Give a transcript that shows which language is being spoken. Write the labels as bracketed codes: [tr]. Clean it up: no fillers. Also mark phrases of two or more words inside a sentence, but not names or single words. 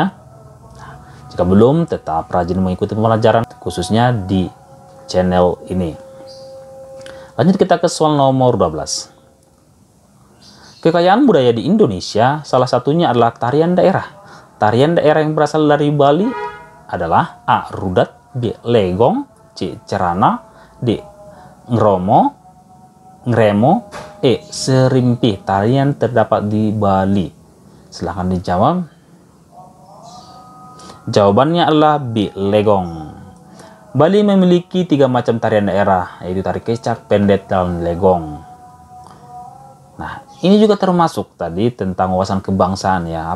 [id] Nah, jika belum, tetap rajin mengikuti pembelajaran khususnya di channel ini. Lanjut kita ke soal nomor 12. Kekayaan budaya di Indonesia salah satunya adalah tarian daerah. Tarian daerah yang berasal dari Bali adalah A. Rudat, B. Legong, C. Cerana, D. Ngromo, Ngremo, E. Serimpi. Tarian terdapat di Bali. Silahkan dijawab. Jawabannya adalah B. Legong. Bali memiliki 3 macam tarian daerah, yaitu tari kecak, pendet, dan legong. Nah, ini juga termasuk tadi tentang wawasan kebangsaan ya.